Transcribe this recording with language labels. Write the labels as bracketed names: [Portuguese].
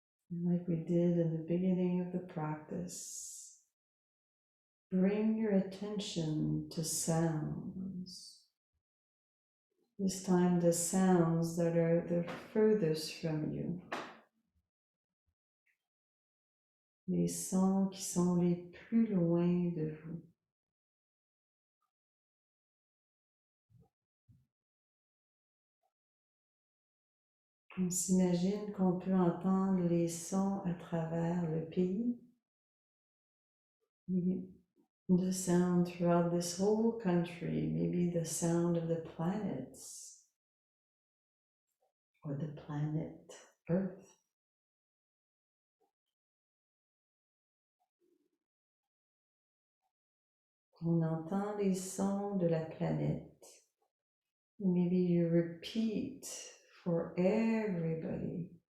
[English] And like we did in the beginning of the practice, bring your attention to sounds. This time the sounds that are the furthest from you. [French] Les sons qui sont les plus loin de vous. On s'imagine qu'on peut entendre les sons à travers le pays. [English] The sound throughout this whole country, maybe the sound of the planets or the planet Earth. [French] On entend les sons de la planète. [English] Maybe you repeat for everybody.